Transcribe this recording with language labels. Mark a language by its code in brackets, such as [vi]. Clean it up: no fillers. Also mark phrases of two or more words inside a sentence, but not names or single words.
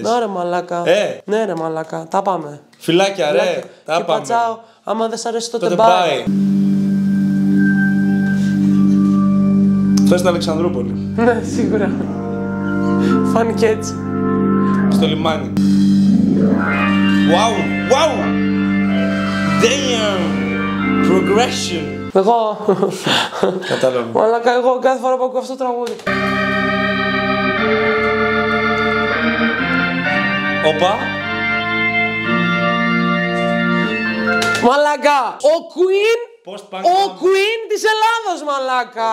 [el] Να ρε μαλάκα. Ναι ρε μαλάκα, τα πάμε. Φιλάκια ρε, τα πάμε. Πατσάω, άμα δεν σ' αρέσει τότε bye. Αυτό στην Αλεξανδρούπολη. Ναι, σίγουρα. Φάνηκε έτσι. Στο λιμάνι. [en] Wow! Damn! Progression! [el] Εγώ. Κατάλαβα. Μαλάκα, εγώ κάθε φορά που ακούω αυτό το τραγούδι. Όπα. Μαλάκα, ο Queen της Ελλάδος, μαλάκα.